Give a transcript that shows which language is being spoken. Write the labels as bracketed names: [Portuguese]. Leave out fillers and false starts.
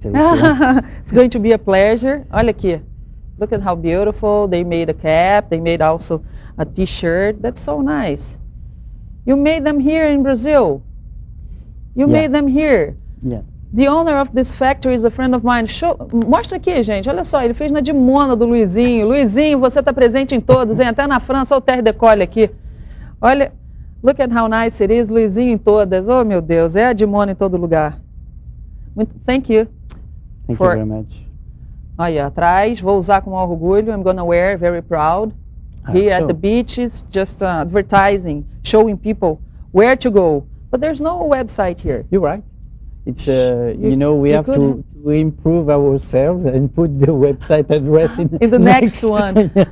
[English] It's going to be a pleasure. [Portuguese] Olha aqui. [English] Look at how beautiful. They made a cap. They made also a T-shirt. That's so nice. You made them here in Brazil. You made them here. Yeah. The owner of this factory is a friend of mine. [Portuguese] Mostra aqui, gente. Olha só, ele fez na Dimona do Luizinho. Luizinho, você está presente em todos, hein? Até na França, olha o Terre Décolle aqui. [English] Olha, look at how nice it is. [Portuguese] Luizinho em todas. Oh, meu Deus, é a Dimona em todo lugar. [English] Thank you. Thank you very much. [Portuguese] Olha, atrás, vou usar com maior orgulho. [English] I'm gonna wear, very proud. Here at the beaches, just advertising, showing people where to go. But there's no website here. You're right. It's we have to improve ourselves and put the website address in the next one.